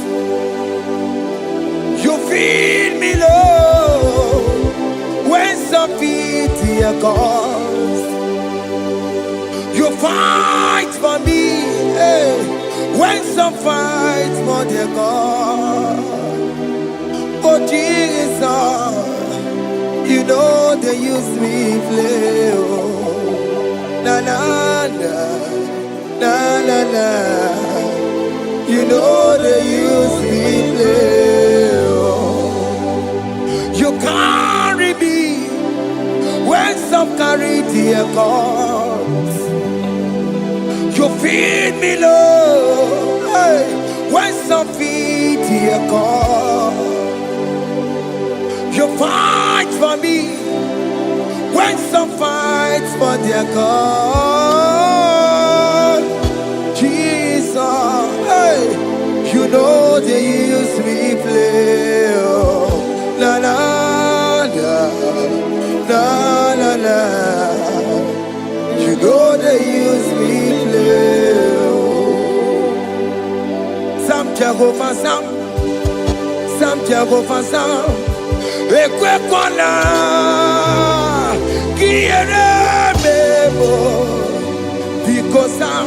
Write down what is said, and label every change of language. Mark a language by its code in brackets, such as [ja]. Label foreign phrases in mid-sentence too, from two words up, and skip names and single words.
[en] You feed me, Lord, when some feed your cause. You fight for me, hey, when some fight for their God. Oh Jesus, you know they use me play. Oh, na na na, na na na. You know they use me play. You carry me when some carry their cause. You feed me, Lord, hey, when some feed their cause. You fight for me when some fight for their God. Jesus, hey, you know they use me play. Oh, la la la la la la. You know they use me play. Oh, Sam Jehovah Sam, Sam Jehovah Sam. [ig] Ekwekwala kiere mebo. time.